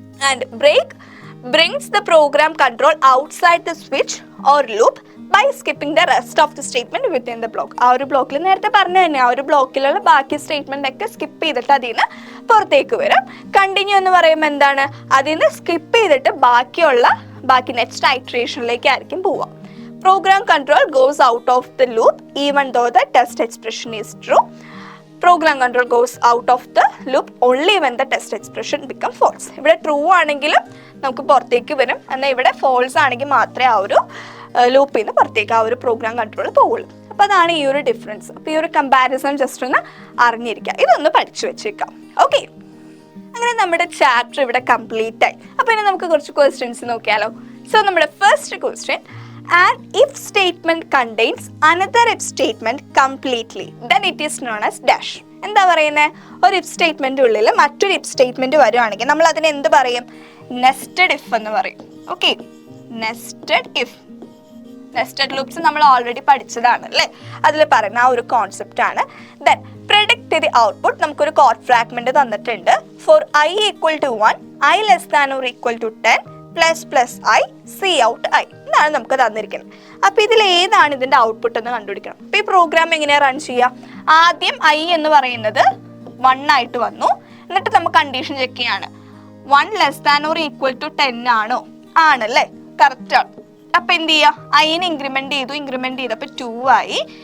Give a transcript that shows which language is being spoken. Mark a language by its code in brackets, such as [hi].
[en] And break brings the program control outside the switch or loop by skipping the rest of the statement within the block. [ml] ആ ഒരു ബ്ലോക്കിൽ നേരത്തെ പറഞ്ഞു തന്നെ ആ ഒരു ബ്ലോക്കിലുള്ള ബാക്കി സ്റ്റേറ്റ്മെന്റ് ഒക്കെ സ്കിപ്പ് ചെയ്തിട്ട് അതിൽ നിന്ന് പുറത്തേക്ക് വരും. കണ്ടിന്യൂ എന്ന് പറയുമ്പോൾ എന്താണ്? അതിൽ നിന്ന് സ്കിപ്പ് ചെയ്തിട്ട് ബാക്കി നെക്സ്റ്റ് ഐട്രേഷനിലേക്ക് ആയിരിക്കും പോവുക. [en] Program control goes out of the loop even though the test expression is true. Program control goes out of the loop only when the test expression become false. [ml] ഇവിടെ ട്രൂ ആണെങ്കിലും നമുക്ക് പുറത്തേക്ക് വരും, എന്നാൽ ഇവിടെ ഫോൾസ് ആണെങ്കിൽ മാത്രമേ ആ ഒരു ലൂപ്പിൽ നിന്ന് പുറത്തേക്ക് ആ ഒരു പ്രോഗ്രാം കൺട്രോൾ പോവുള്ളൂ. അപ്പോൾ അതാണ് ഈ ഒരു ഡിഫറൻസ്. അപ്പോൾ ഈ ഒരു കമ്പാരിസൺ ജസ്റ്റ് ഒന്ന് അറിഞ്ഞിരിക്കുക, ഇതൊന്ന് പഠിച്ചു വെച്ചേക്കാം. ഓക്കെ, അങ്ങനെ നമ്മുടെ ചാപ്റ്റർ ഇവിടെ കംപ്ലീറ്റ് ആയി. അപ്പോൾ ഇനി നമുക്ക് കുറച്ച് ക്വസ്റ്റ്യൻസ് നോക്കിയാലോ. [en] So നമ്മുടെ first question, an if statement contains another if statement completely then it is known as dash. [ml] എന്താ പറയുന്നത്? ഒരു ഇഫ് സ്റ്റേറ്റ്മെന്റ് ഉള്ളിൽ മറ്റൊരു ഇഫ് സ്റ്റേറ്റ്മെന്റ് വരുവാണെങ്കിൽ നമ്മൾ അതിനെ എന്ത് പറയും? നെസ്റ്റഡ് ഇഫ് എന്ന് പറയും. Okay, nested if. Nested loops നമ്മൾ ഓൾറെഡി പഠിച്ചതാണ് അല്ലേ, അതിൽ പറയുന്ന ആ ഒരു കോൺസെപ്റ്റ് ആണ്. Then predict the output. നമുക്കൊരു കോഡ് ഫ്രാഗ്മെന്റ് തന്നിട്ടുണ്ട്. [en] for i equal to 1, i less than or equal to 10 plus i cout i [ml] എന്നാണ് നമുക്ക് തന്നിരിക്കുന്നത്. അപ്പോൾ ഇതിൽ ഏതാണ് ഇതിൻ്റെ ഔട്ട്പുട്ട് എന്ന് കണ്ടുപിടിക്കണം. അപ്പോൾ ഈ പ്രോഗ്രാം എങ്ങനെയാണ് റൺ ചെയ്യുക? ആദ്യം i എന്ന് പറയുന്നത് 1 ആയിട്ട് വന്നു, എന്നിട്ട് നമുക്ക് കണ്ടീഷൻ ചെക്ക് ചെയ്യാണ് [en] 1 less than or equal to 10 [ml] ആണോ? ആണല്ലേ, കറക്റ്റ് ആണ്. അപ്പോൾ എന്ത് ചെയ്യുക? ഐനെ ഇൻക്രിമെന്റ് ചെയ്തപ്പോൾ 2 ആയി.